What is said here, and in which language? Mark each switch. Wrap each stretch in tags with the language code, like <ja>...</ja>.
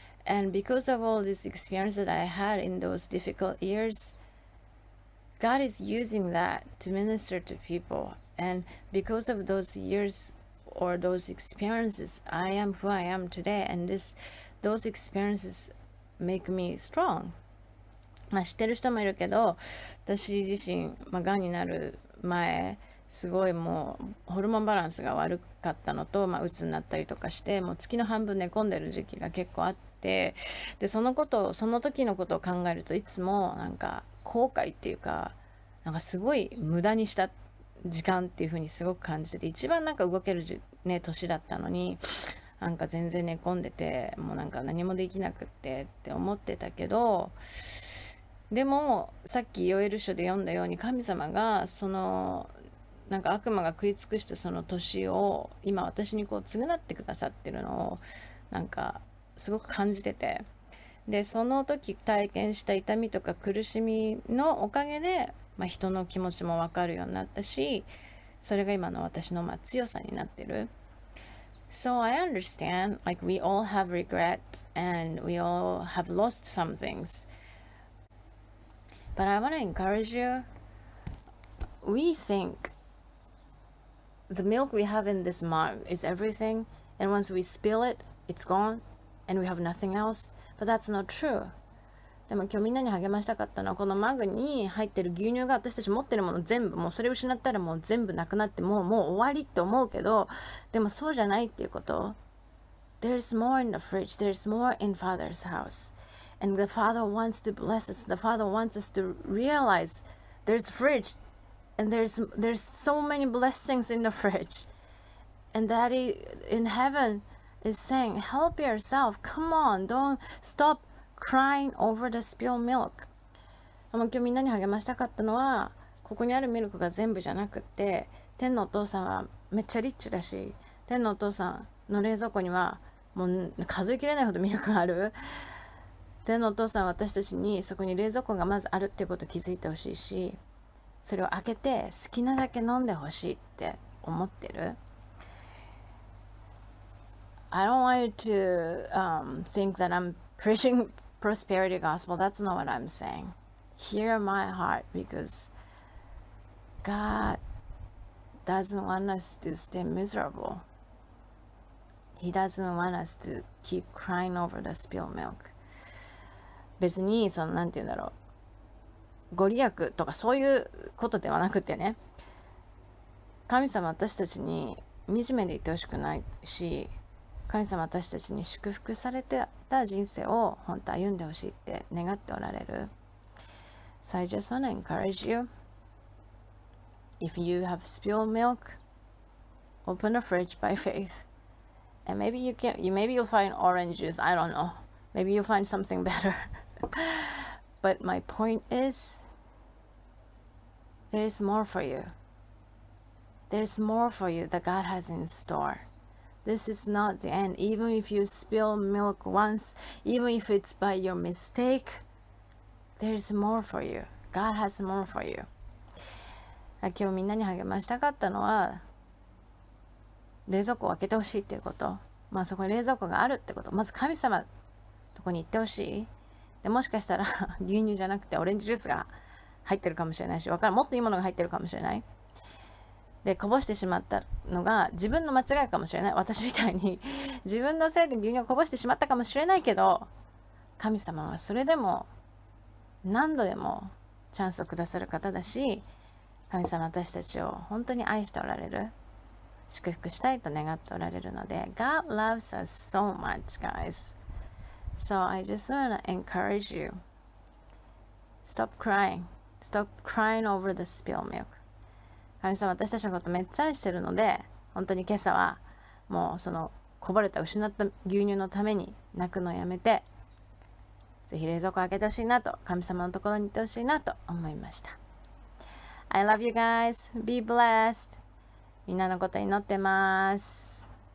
<en>And because of all this experience that I had in those difficult years, God is using that to minister to people. And because of those years or those experiences, I am who I am today. And those experiences make me strong.</en> <ja>知ってる人もいるけど、私自身、がんになる前、すごいもうホルモンバランスが悪かったのと、うつになったりとかして、もう月の半分寝込んでる時期が結構あって、でその時のことを考えるといつもなんか後悔っていうか、なんかすごい無駄にした時間っていう風にすごく感じてて、一番なんか動ける年だったのに、なんか全然寝込んでて、もうなんか何もできなくって思ってたけど、でもさっきヨエル書で読んだように、神様がそのなんか悪魔が食い尽くしたその年を今私にこう償ってくださってるのをなんかすごく感じてて、でその時体験した痛みとか苦しみのおかげで、人の気持ちも分かるようになったし、それが今の私の強さになってる。</ja> <en>So I understand, like we all have regret and we all have lost some things. But I want to encourage you. We think the milk we have in this mug is everything, and once we spill it, it's gone, and we have nothing else. But that's not true.</en> <ja>でも今日みんなに励ましたかったのは、このマグに入ってる牛乳が私たち持ってるもの全部、もうそれを失ったらもう全部なくなってもう終わりって思うけど、でもそうじゃないっていうこと。</ja> <en>There's more in the fridge. There's more in Father's house. And the Father wants to bless us. The Father wants us to realize there's fridge. And there's so many blessings in the fridge. And Daddy in heaven is saying, help yourself. Come on. Don't stop crying over the spilled milk.</en> <ja>今日みんなに励ましたかったのは、ここにあるミルクが全部じゃなくって、天のお父さんはめっちゃリッチだし、天のお父さんの冷蔵庫にはもう数えきれないほどミルクがある。天のお父さんは私たちにそこに冷蔵庫がまずあるってことを気づいてほしいし、それを開けて好きなだけ飲んでほしいって思ってる。</ja> <en>I don't want you to think that I'm preaching prosperity gospel. That's not what I'm saying. Hear my heart, because God doesn't want us to stay miserable. He doesn't want us to keep crying over the spilled milk.</en> <ja>別になんて言うんだろう、ご利益とかそういうことではなくてね、神様私たちに惨めでいてほしくないし、神様私たちに祝福されてた人生を本当歩んでほしいって願っておられる。</ja> <en>So I just want to encourage you. If you have spilled milk, open the fridge by faith. And maybe you'll find orange juice. I don't know. Maybe you'll find something better. But my point is, there is more for you. There is more for you that God has in store. This is not the end. Even if you spill milk once, even if it's by your mistake, there is more for you. God has more for you.</en> <ja>今日みんなに励ましたかったのは、冷蔵庫を開けてほしいっていうこと。そこに冷蔵庫があるってこと。まず神様のとこに行ってほしい。でもしかしたら牛乳じゃなくてオレンジジュースが入ってるかもしれないし、もっといいものが入ってるかもしれない。でこぼしてしまったのが自分の間違いかもしれない。私みたいに自分のせいで牛乳をこぼしてしまったかもしれないけど、神様はそれでも何度でもチャンスをくださる方だし、神様私たちを本当に愛しておられる、祝福したいと願っておられるので、</ja> <en>God loves us so much, guys. So I just want to encourage you. Stop crying over the spilled milk.</en> <ja>神様私たちのことめっちゃ愛してるので、本当に今朝はもうそのこぼれた失った牛乳のために泣くのをやめて、ぜひ冷蔵庫を開けてほしいなと、神様のところに行ってほしいなと思いました。</ja> <en>I love you guys. Be blessed.</en> <ja>みんなのこと祈ってます。</ja>